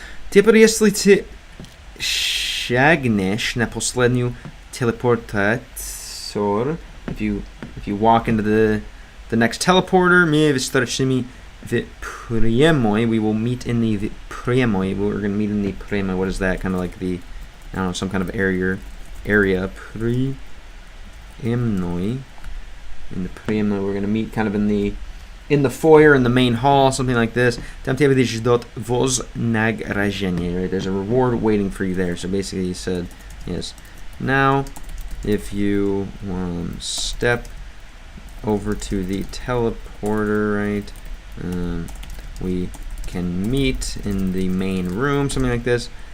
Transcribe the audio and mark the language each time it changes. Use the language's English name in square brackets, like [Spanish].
[Russian] Теперь, если ты шагнешь на последнюю телепортатор, [English] if you walk into the next teleporter, [Russian] мы встретимся в прямой. [English] We will meet in the прямой. We're going to meet in the прямой. What is that? Kind of like the, I don't know, some kind of area. [Russian] Прямой. [English] In the прямой, we're going to meet kind of in the foyer, in the main hall, something like this. [Russian] Там тебя ждет вознаграждение, right? [English] There's a reward waiting for you there. So basically he said, yes. Now, if you step over to the teleporter, right, we can meet in the main room, something like this.